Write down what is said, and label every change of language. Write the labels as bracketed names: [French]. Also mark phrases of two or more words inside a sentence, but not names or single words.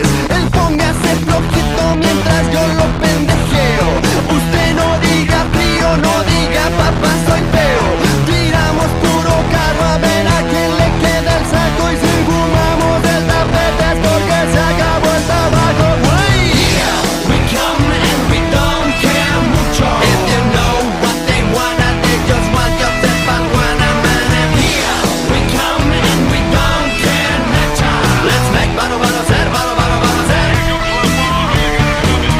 [Spanish] Él póngase flojito mientras yo lo pendejeo. Usted no diga frío, no diga papá soy feo. Tiramos puro carro a ver a quién le queda el saco y si fumamos el tapete porque se acabó el tabaco. [English] Here we come and we don't care mucho. If you know what they wanna, they just want your marijuana, man. And here we come and we don't care mucho. Let's make baro baro ser, baro baro baro ser.